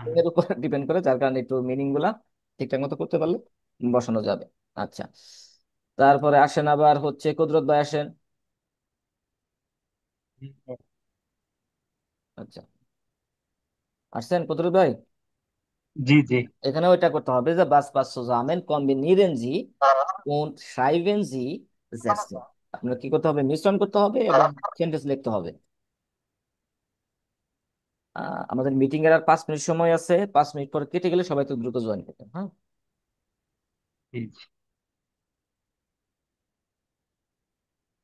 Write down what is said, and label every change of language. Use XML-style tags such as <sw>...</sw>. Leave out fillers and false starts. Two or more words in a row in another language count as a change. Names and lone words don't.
<bn>মিনিং এর উপর ডিপেন্ড করে, যার কারণে একটু মিনিং গুলা ঠিকঠাক মতো করতে পারলে বসানো যাবে। আচ্ছা, তারপরে আসেন আবার হচ্ছে কুদরত ভাই আসেন। আচ্ছা, আসছেন কুদরত ভাই। জি জি। এখানে ওইটা করতে হবে যে</bn> <de>was passt zusammen kombinieren Sie und schreiben Sie Sätze।</de> <bn>আপনার কি করতে হবে, মিশ্রণ করতে হবে এবং সেন্টেন্স লিখতে হবে। আমাদের মিটিং এর আর 5 মিনিট সময় আছে, 5 মিনিট পরে কেটে গেলে সবাই তো দ্রুত জয়েন করবেন, হ্যাঁ। জি জি।</bn>